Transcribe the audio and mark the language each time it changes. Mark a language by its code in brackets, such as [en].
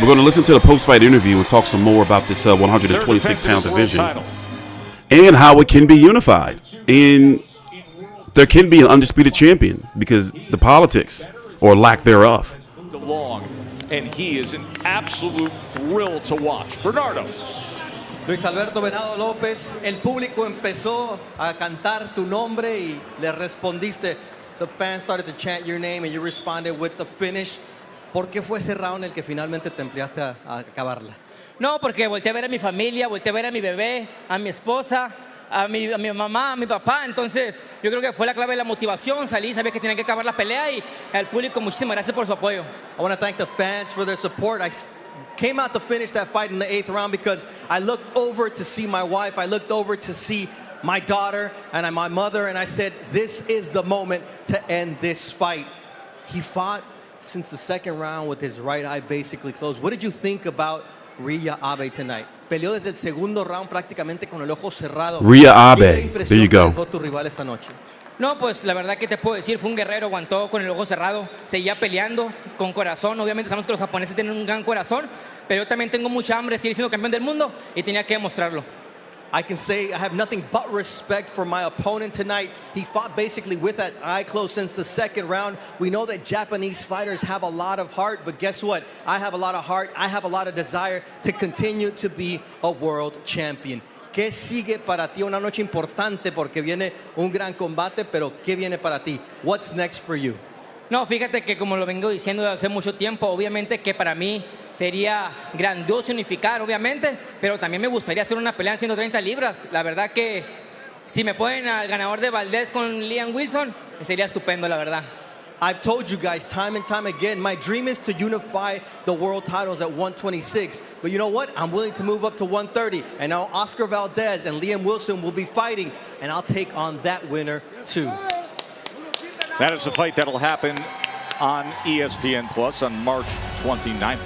[en] We're going to listen to the post-fight interview and talk some more about this 126-pound division and how it can be unified. And there can be an undisputed champion because the politics, or lack thereof. And he is an absolute thrill to watch. Bernardo. [es] Luis Alberto Venado López, el público empezó a cantar tu nombre y le respondiste. [en] The fans started to chant your name and you responded with the finish. [es] ¿Por qué fue ese round el que finalmente te empleaste a acabarla? No, porque volteé a ver a mi familia, volteé a ver a mi bebé, a mi esposa, a mi mamá, a mi papá. Entonces, yo creo que fue la clave de la motivación. Salí, sabía que tenía que acabar la pelea y al público, muchísimas gracias por su apoyo. [en] I want to thank the fans for their support. I came out to finish that fight in the 8th round because I looked over to see my wife. I looked over to see my daughter and my mother, and I said, this is the moment to end this fight. He fought since the 2nd round with his right eye basically closed. What did you think about Reiya Abe tonight? [es] Peleó desde el 2º round prácticamente con el ojo cerrado. [en] Reiya Abe, there you go. [es] Dejó tu rival esta noche. No, pues la verdad que te puedo decir, fue un guerrero, aguantó con el ojo cerrado, seguía peleando con corazón. Obviamente sabemos que los japoneses tienen un gran corazón, pero yo también tengo mucha hambre de seguir siendo campeón del mundo y tenía que demostrarlo. [en] I can say I have nothing but respect for my opponent tonight. He fought basically with that eye closed since the 2nd round. We know that Japanese fighters have a lot of heart, but guess what? I have a lot of heart. I have a lot of desire to continue to be a world champion. [es] ¿Qué sigue para ti? Una noche importante porque viene un gran combate, pero ¿qué viene para ti? [en] What's next for you? [es] No, fíjate que como lo vengo diciendo desde hace mucho tiempo, obviamente que para mí sería grandioso unificar, obviamente, pero también me gustaría hacer una pelea en 130 libras. La verdad que si me ponen al ganador de Valdez con Liam Wilson, sería estupendo, la verdad. [en] I've told you guys time and time again, my dream is to unify the world titles at 126. But you know what? I'm willing to move up to 130. And now Oscar Valdez and Liam Wilson will be fighting, and I'll take on that winner too. That is a fight that'll happen on ESPN Plus on March 29th.